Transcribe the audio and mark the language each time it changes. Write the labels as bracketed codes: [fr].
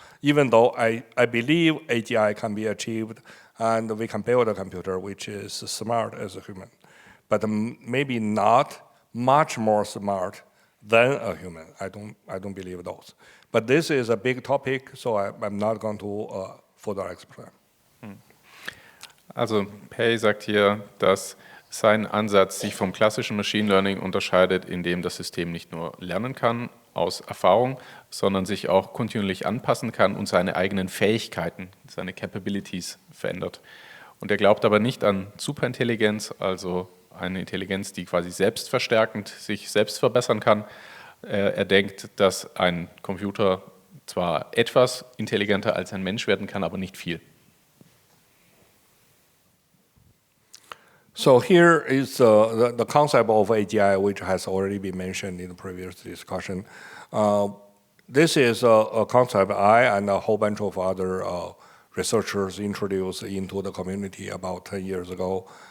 [en] Even though I believe AGI can be achieved and we can build a computer which is smart as a human, but maybe not much more smart than a human. I don't believe those. But this is a big topic, so I'm not going to further explain. [de] Also Pei sagt hier, dass sein Ansatz sich vom klassischen Machine Learning unterscheidet, indem das System nicht nur lernen kann aus Erfahrung, sondern sich auch kontinuierlich anpassen kann und seine eigenen Fähigkeiten, seine Capabilities verändert. Und er glaubt aber nicht an Superintelligenz, also eine Intelligenz, die quasi selbstverstärkend sich selbst verbessern kann. Er denkt, dass ein Computer zwar etwas intelligenter als ein Mensch werden kann, aber nicht viel. [en] So here is the concept of AGI, which has already been mentioned in the previous discussion. This is a concept I and a whole bunch of other researchers introduced into the community about 10 years ago.